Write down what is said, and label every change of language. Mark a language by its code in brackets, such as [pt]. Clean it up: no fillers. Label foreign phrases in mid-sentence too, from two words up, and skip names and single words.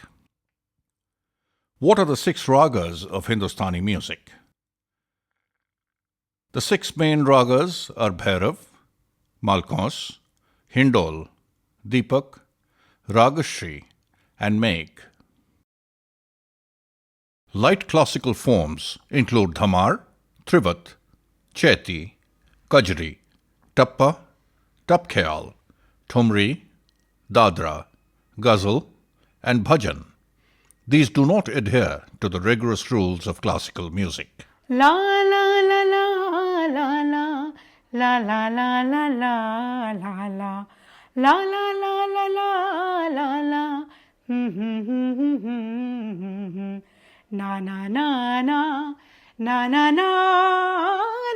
[en] What are the 6 ragas of Hindustani music? The 6 main ragas are Bhairav, Malkons, Hindol, Deepak, Ragashri, and Megh. Light classical forms include dhamar, trivat, chaiti, kajri, tappa, tap khyal, thumri, dadra, ghazal, and bhajan. These do not adhere to the rigorous rules of classical music. La la la la la la la la la la la la la la la la la la la na na na na na na na